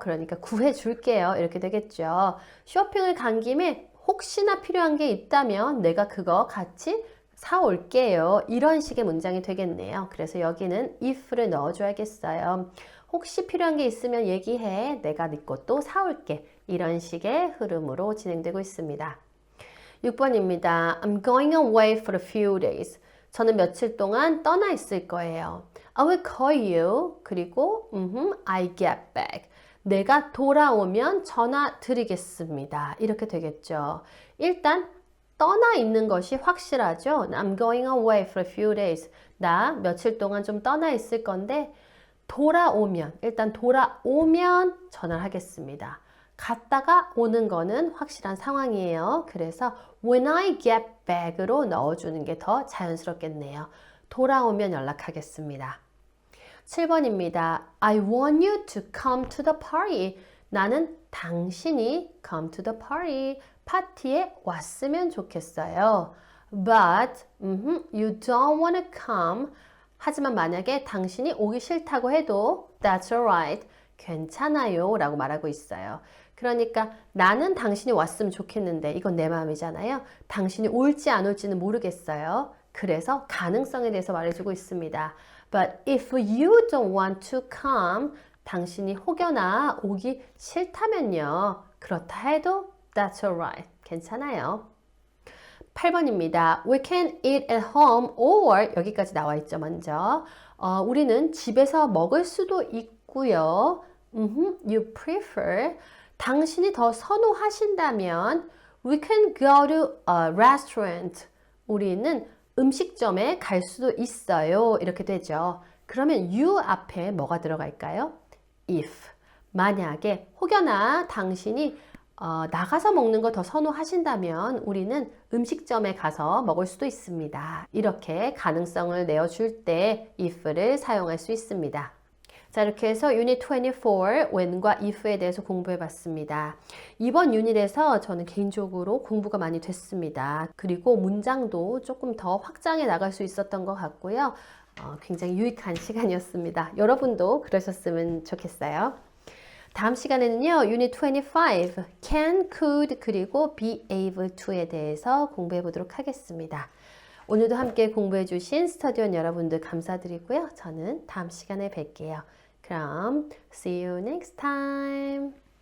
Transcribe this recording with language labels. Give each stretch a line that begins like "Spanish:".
Korean: 그러니까 구해 줄게요. 이렇게 되겠죠. 쇼핑을 간 김에 혹시나 필요한 게 있다면 내가 그거 같이 사올게요. 이런 식의 문장이 되겠네요. 그래서 여기는 if를 넣어줘야겠어요. 혹시 필요한 게 있으면 얘기해. 내가 네 것도 사올게. 이런 식의 흐름으로 진행되고 있습니다. 6번입니다.
English: I'm going away for a few days.
Korean: 저는 며칠 동안 떠나 있을 거예요.
English: I will call you.
Korean: 그리고
English: I get back.
Korean: 내가 돌아오면 전화 드리겠습니다. 이렇게 되겠죠. 일단 떠나 있는 것이 확실하죠.
English: I'm going away for a few days.
Korean: 나 며칠 동안 좀 떠나 있을 건데 돌아오면, 일단 돌아오면 전화를 하겠습니다. 갔다가 오는 거는 확실한 상황이에요. 그래서
English: when I get back
Korean: 으로 넣어주는 게 더 자연스럽겠네요. 돌아오면 연락하겠습니다. 7번입니다.
English: I want you to come to the party.
Korean: 나는 당신이
English: come to the party.
Korean: 파티에 왔으면 좋겠어요. But you don't want to come. 하지만 만약에 당신이 오기 싫다고 해도
English: That's alright.
Korean: 괜찮아요 라고 말하고 있어요. 그러니까 나는 당신이 왔으면 좋겠는데 이건 내 마음이잖아요. 당신이 올지 안 올지는 모르겠어요. 그래서 가능성에 대해서 말해주고 있습니다.
English: But if you don't want to come,
Korean: 당신이 혹여나 오기 싫다면요. 그렇다 해도
English: That's alright.
Korean: 괜찮아요. 8번입니다.
English: We can eat at home or
Korean: 여기까지 나와 있죠. 먼저 우리는 집에서 먹을 수도 있고요.
English: You prefer
Korean: 당신이 더 선호하신다면
English: We can go to a restaurant.
Korean: 우리는 음식점에 갈 수도 있어요. 이렇게 되죠. 그러면 you 앞에 뭐가 들어갈까요?
English: if.
Korean: 만약에 혹여나 당신이 나가서 먹는 거 더 선호하신다면 우리는 음식점에 가서 먹을 수도 있습니다. 이렇게 가능성을 내어줄 때 if를 사용할 수 있습니다. 자, 이렇게 해서 유닛 24 when과 if에 대해서 공부해 봤습니다. 이번 유닛에서 저는 개인적으로 공부가 많이 됐습니다. 그리고 문장도 조금 더 확장해 나갈 수 있었던 것 같고요. 굉장히 유익한 시간이었습니다. 여러분도 그러셨으면 좋겠어요. 다음 시간에는요, 유닛 25, can, could, 그리고 be able to에 대해서 공부해 보도록 하겠습니다. 오늘도 함께 공부해 주신 스터디원 여러분들 감사드리고요. 저는 다음 시간에 뵐게요. 그럼
English: see you next time.